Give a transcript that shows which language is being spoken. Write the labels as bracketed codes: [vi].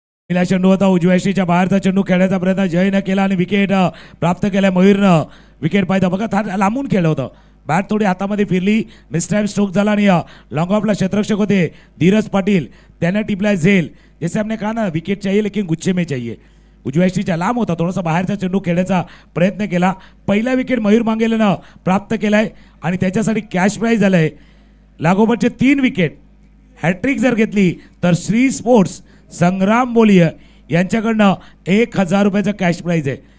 [mr] पहिला चेंडू होता उजव्याशीच्या बाहेरचा चेंडू खेळण्याचा प्रयत्न जयनं केला आणि विकेट प्राप्त केला. मयूरनं विकेट पाहिजे बघा, लांबून खेळलं होतं. बॅट थोडी हातामध्ये फिरली, मिसटाईम स्ट्रोक झाला आणि लॉंग ऑफला क्षेत्ररक्षक होते धीरज पाटील, त्याने टिपलाय झेल. [hi] जैसे हमने कहा ना विकेट चाहिए लेकिन गुच्छे में चाहिए. [mr] उजव्याशीच्या लांब होता, थोडासा बाहेरचा चेंडू खेळण्याचा प्रयत्न केला. पहिला विकेट मयूर मांगेलेनं प्राप्त केलाय आणि त्याच्यासाठी कॅश प्राईज झालंय लागोपाठचे 3 विकेट. हॅट्रिक जर घेतली तर श्री स्पोर्ट्स संग्राम बोलिये यांच्याकडनं 1000 रुपयाचं कॅश प्राईज आहे.